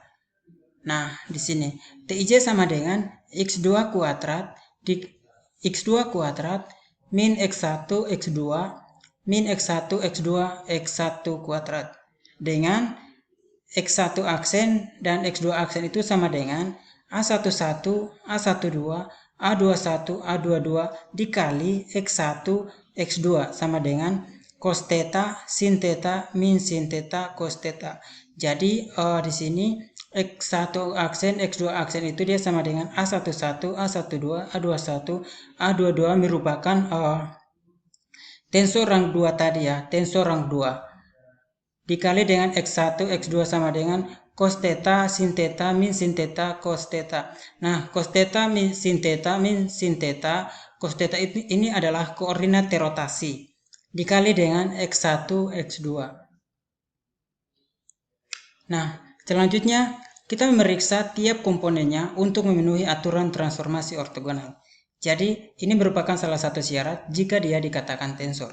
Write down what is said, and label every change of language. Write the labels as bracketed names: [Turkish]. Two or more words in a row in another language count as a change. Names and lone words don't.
[Indonesian] nah di sini Tij sama dengan x2 kuadrat di x2 kuadrat min x1 x2 min x1 x2 x1 kuadrat dengan x1 aksen dan x2 aksen itu sama dengan A11, A12, A21, A22 dikali X1, X2 sama dengan cos theta, sin theta, min sin theta, cos theta. Jadi di sini X1 aksen, X2 aksen itu dia sama dengan A11, A12, A21, A22 merupakan tensor rang 2 tadi ya, tensor rang 2. Dikali dengan X1, X2 sama dengan cos theta, sin theta, min sin theta, cos theta. Nah, cos theta, min sin theta, cos theta ini adalah koordinat rotasi. Dikali dengan X1, X2. Nah, selanjutnya kita memeriksa tiap komponennya untuk memenuhi aturan transformasi ortogonal. Jadi, ini merupakan salah satu syarat jika dia dikatakan tensor.